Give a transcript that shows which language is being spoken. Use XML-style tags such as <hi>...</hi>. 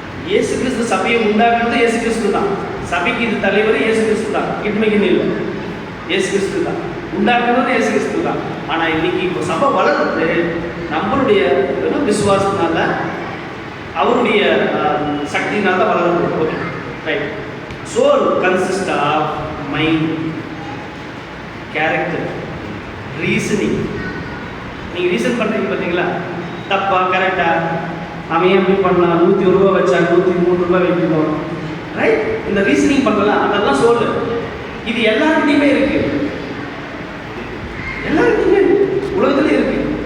<ta>இயேசு கிறிஸ்து சபையை உண்டாக்குறது இயேசு கிறிஸ்து தான். சபைக்கு இது தலைவர் இயேசு கிறிஸ்து தான். கிட்மைக்குன்னு இல்லை, இயேசு கிறிஸ்து தான். உண்டாக்குறது இயேசு கிறிஸ்து தான். ஆனால் இன்னைக்கு இப்போ சபை வளர்றது நம்மளுடைய விசுவாசத்தினால, அவருடைய சக்தினால தான் வளர்றது. Okay, right.</ta> <en>Soul consists of mind, character, reasoning.</en> <ta>நீங்கள் ரீசன் பண்ணுறீங்க பார்த்தீங்களா? தப்பா கரெக்டா? அவன் ஏன் எப்படி பண்ணலாம்? 101 ரூபா வச்சா 103 ரூபா வைக்கணும், ரைட்? இந்த ரீசனிங் பண்ணலாம், அதெல்லாம் சோல். இது எல்லாருக்கிட்டையுமே இருக்கு, எல்லாருக்கிட்டையுமே உலகத்துலேயே இருக்கு.</ta>